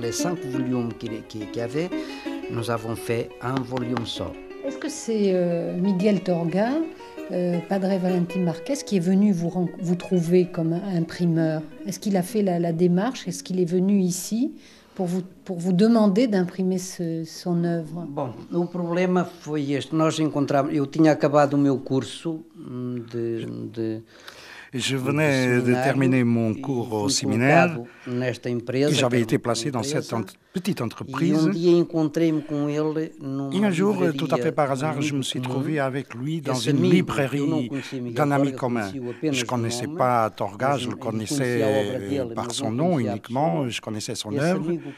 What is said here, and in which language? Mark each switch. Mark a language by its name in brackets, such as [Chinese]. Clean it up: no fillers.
[French] Les 5 volumes qu'il y avait, nous avons fait un volume seul. Est-ce que c'est Miguel Torga Padre Valentin Marquez, qui est venu vous trouver comme imprimeur. Est-ce qu'il a fait la démarche? Est-ce qu'il est venu ici pour vous demander d'imprimer son œuvre? [Portuguese] Bom, o problema foi este. Nós encontramos... Eu tinha acabado o meu curso de [French] Je venais de terminer mon cours au séminaire et j'avais été placé dans cette petite entreprise. Et un jour, tout à fait par hasard, je me suis trouvé avec lui dans une librairie d'un ami commun. Je ne connaissais pas Torga, je le connaissais par son nom uniquement, je connaissais son œuvre.